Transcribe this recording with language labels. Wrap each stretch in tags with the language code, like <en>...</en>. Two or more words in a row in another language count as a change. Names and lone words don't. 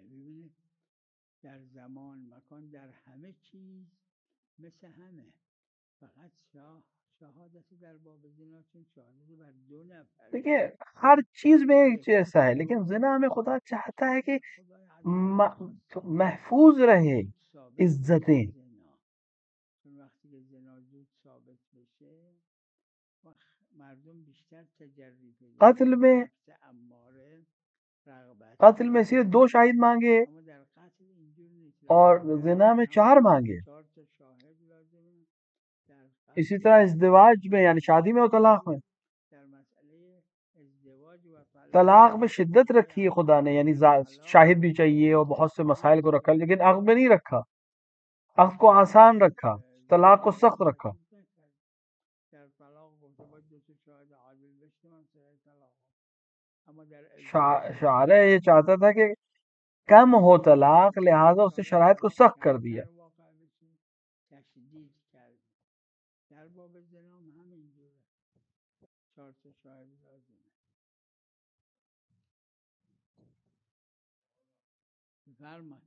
<fa>ببینید در زمان مکان در همه چیز مثل همه، فقط شهادت در باب زنا چون شهادت بر 2 نفر.</fa> <ur>دیکھیے ہر چیز میں ایک جیسا ہے، لیکن زنا میں خدا چاہتا ہے کہ محفوظ رہے عزتیں.</ur> <fa>چون وقتی که زنا زود ثابت بشه مردم بیشتر تجری پیدا</fa> <ur>قتل میں</ur> <fa>نفس اماره رغبت.</fa> <ur>قتل میں صرف 2 شاہد مانگے</ur> <fa>اما در قتل اینجور نیست،</fa> <ur>اور زنا میں 4 مانگے.</ur> <fa>4 تا شاهد لازمه. در</fa> <ur>اسی طرح ازدواج میں یعنی شادی میں اور طلاق میں،</ur> <fa>در مسئله ازدواج و</fa> <ur>طلاق میں شدت رکھی ہے خدا نے، یعنی شاہد بھی چاہیے اور بہت سے مسائل کو رکھا، لیکن عقد میں نہیں رکھا. عقد کو آسان رکھا، طلاق کو سخت رکھا.</ur> <fa>در طلاق گفته باید 2 تا شاهد عادل بشه من صحیح طلاق. اما در</fa> <ur>شارع یہ چاہتا تھا کہ کم ہو طلاق، لہذا اس نے شرائط کو سخت کر دیا.</ur> <fa>تشدید کرد. در باب زنا هم همینجوره، 4 تا شاهد لازمه. بفرمایید.</fa>